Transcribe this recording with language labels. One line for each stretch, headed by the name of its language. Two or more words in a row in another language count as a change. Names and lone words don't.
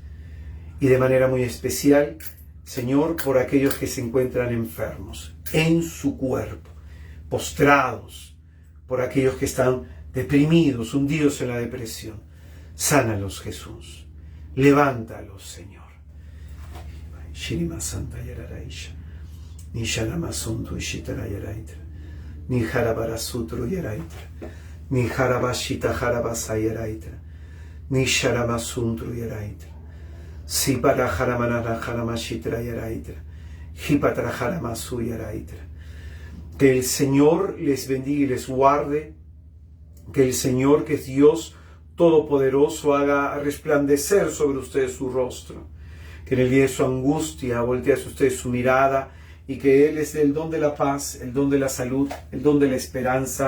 Spanish: Y de manera muy especial, Señor, por aquellos que se encuentran enfermos en su cuerpo, postrados, por aquellos que están deprimidos, hundidos en la depresión. Sánalos, Jesús. Levántalos, Señor. Shirima Santa Yararaisha. Ni Shanamasuntu Ishitarairaitra. Ni Harabarasutru Yaraitra. Ni Harabashita Harabasayaraitra. Ni Sharamasuntru Yaraitra. Si para Haramanara Haramashitra Yaraitra. Hipatra Haramasu Yaraitra. Que el Señor les bendiga y les guarde. Que el Señor, que es Dios Todopoderoso, haga resplandecer sobre ustedes su rostro. Que en el día de su angustia voltee hacia ustedes su mirada y que Él les dé el don de la paz, el don de la salud, el don de la esperanza.